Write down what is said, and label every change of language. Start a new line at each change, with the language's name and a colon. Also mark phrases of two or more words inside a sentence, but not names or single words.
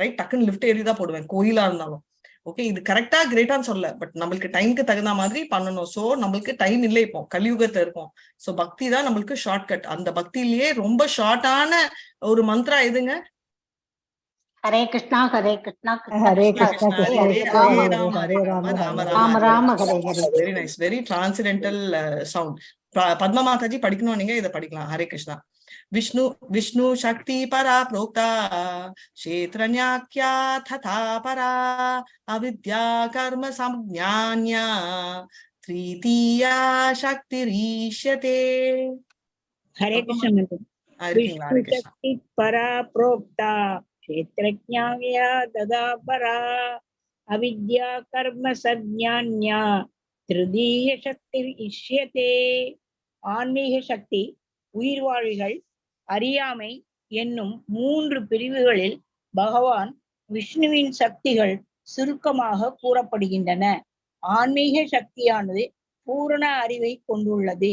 Tamil: டக்குன்னு லிஃப்ட் ஏறிதான் போடுவேன், கோயிலா இருந்தாலும். ஓகே, இது கரெக்டா கிரேட்டான்னு சொல்ல, பட் நம்மளுக்கு டைம்க்கு தகுந்த மாதிரி பண்ணணும். சோ நம்மளுக்கு டைம் இல்லை, இப்போ கலியுகத்துல இருக்கும். சோ பக்தி தான் நம்மளுக்கு ஷார்ட்கட். அந்த பக்தியிலேயே ரொம்ப ஷார்ட்டான ஒரு மந்திரா எதுங்க?
Sanskrit: हरे कृष्ण हरे कृष्ण ஹரே கிருஷ்ணா கிருஷ்ணா கிருஷ்ணா கிருஷ்ண ஹரே கிருஷ்ண ராம हरे हरे, हरे राम राम ராம ராம राम हरे हरे.
English: very nice, very transcendental sound.
Tamil: பத்மா மாதாஜி படிக்கணும், நீங்க இதை படிக்கலாம்.
Sanskrit: हरे कृष्ण. विष्णु विष्णु शक्ति परा प्रोक्ता क्षेत्रज्ञाख्या तथा परा अविद्या कर्म संज्ञान्या तृतीया शक्तिरीष्यते. हरे कृष्ण मंत्र।
Tamil: இருக்கீங்களா?
Sanskrit: ஹரே विष्णु கிருஷ்ணா. शक्ति परा प्रोक्ता क्षेत्रज्ञाया तदा परा अविद्या कर्म संज्ञान्या तृतीय शक्ति इष्यते.
Tamil: ஆன்மீக சக்தி உயிர்வாழிகள் அறியாமை என்னும் 3 பிரிவுகளில் பகவான் விஷ்ணுவின் சக்திகள் சுருக்கமாக கூறப்படுகின்றன. ஆன்மீக சக்தியானது பூரண அறிவை கொண்டுள்ளது.